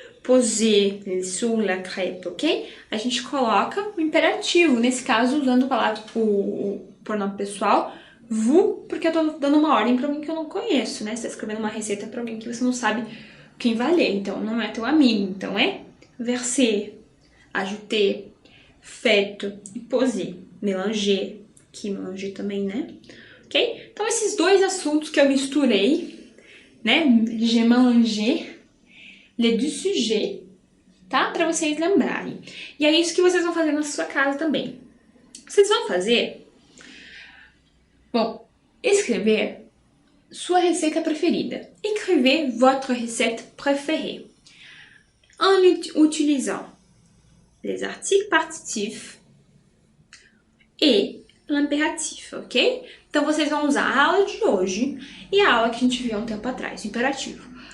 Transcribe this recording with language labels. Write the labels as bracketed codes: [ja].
[fr] Poser sur la crêpe, [pt] ok? A gente coloca o imperativo, nesse caso usando a palavra, o pronome pessoal, vous, porque eu tô dando uma ordem pra alguém que eu não conheço, né? Você tá escrevendo uma receita pra alguém que você não sabe quem vai ler, então não é teu amigo, então é verser, ajouter, faites e poser, mélanger, que mélanger também, né? Ok? ok? Então, esses dois assuntos que eu misturei, né? [fr] J'ai mélangé les deux sujets, tá? [pt] Para vocês lembrarem. E é isso que vocês vão fazer na sua casa também. Vocês vão fazer, bom, escrever sua receita preferida. [fr] Écrivez votre recette préférée en utilisant les articles partitifs e l'impératif, ok? [pt] Então, vocês vão usar a aula de hoje e a aula que a gente viu há um tempo atrás, o imperativo.